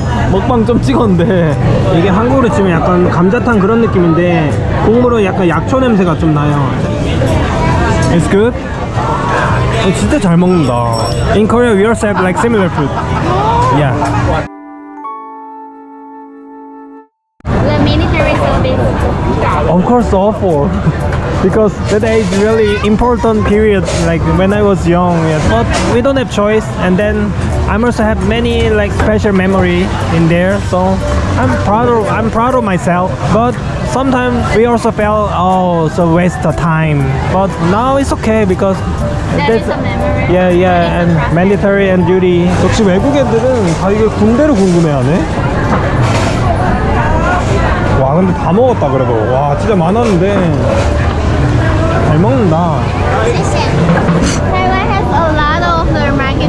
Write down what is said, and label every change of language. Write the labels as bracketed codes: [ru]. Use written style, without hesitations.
[ko] 먹방 좀 찍었는데 이게 한국으로 치면 약간 감자탕 그런 느낌인데 국물은 약간 약초 냄새가 좀 나요. [en] It's good? [ko] 진짜 잘 먹는다. [en] In Korea we also have like similar food. Yeah. The military service. Of course awful. Because that is really important period like when I was young. Yes. But we don't have choice and then I also have many like special memory in there, so I'm proud of myself. But sometimes we also felt so waste of time. But now it's okay because That is a memory. yeah and military and duty. [ko] 역시 외국 애들은 다 이게 군대를 궁금해하네. 와 근데 다 먹었다 그래도 와 진짜 많았는데 잘 먹는다. [en] Taiwan has a lot of the market.